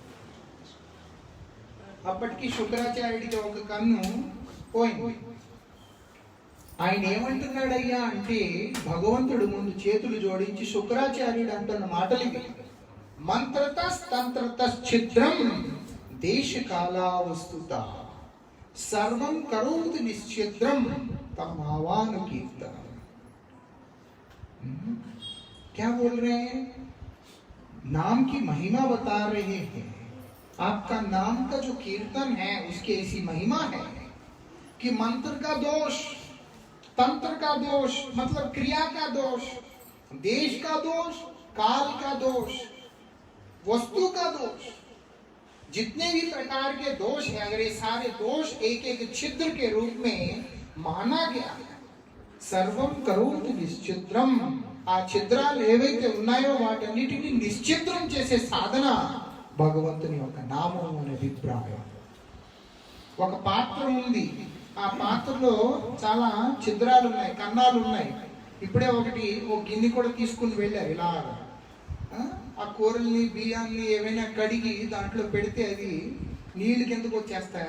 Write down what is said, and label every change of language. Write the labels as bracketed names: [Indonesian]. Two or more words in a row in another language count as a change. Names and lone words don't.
[Telugu] అప్పటికి శుక్రాచార్యుడికి ఒక కన్ను పోయింది. ఆయన ఏమంటున్నాడయ్యా అంటే భగవంతుడు ముందు చేతులు జోడించి శుక్రాచార్యుడు అంటున్న మాటలు ఇవి, [Sanskrit] మంత్రతస్తంత్రతశ్ఛిద్రం దేశకాలావస్తుత सर्वं करोति निश्चिद्रम तमावान कीर्तन। [Hindi] क्या बोल रहे हैं? नाम की महिमा बता रहे हैं। आपका नाम का जो कीर्तन है उसकी ऐसी महिमा है कि मंत्र का दोष, तंत्र का दोष मतलब क्रिया का दोष, देश का दोष, काल का दोष, वस्तु का दोष, जितने भी प्रकार के दोष हैं, अगर ये सारे दोष एक एक छिद्र के रूप में माना गया, [Sanskrit] सर्वं करोति निश्चिद्रम, [Telugu] ఆ ఛిద్రాలు ఏవైతే ఉన్నాయో వాటన్నిటిని నిశ్చిద్రం చేసే సాధన భగవంతుని యొక్క నామం అనే అభిప్రాయం. ఒక పాత్ర ఉంది, ఆ పాత్రలో చాలా ఛిద్రాలు ఉన్నాయి, కన్నాలు ఉన్నాయి. ఇప్పుడే ఒకటి ఒక గిన్నె కూడా తీసుకుని వెళ్ళారు. ఇలా ఆ కూరల్ని బియ్యాన్ని ఏమైనా కడిగి దాంట్లో పెడితే అది నీళ్ళు కిందకు వచ్చేస్తాయి.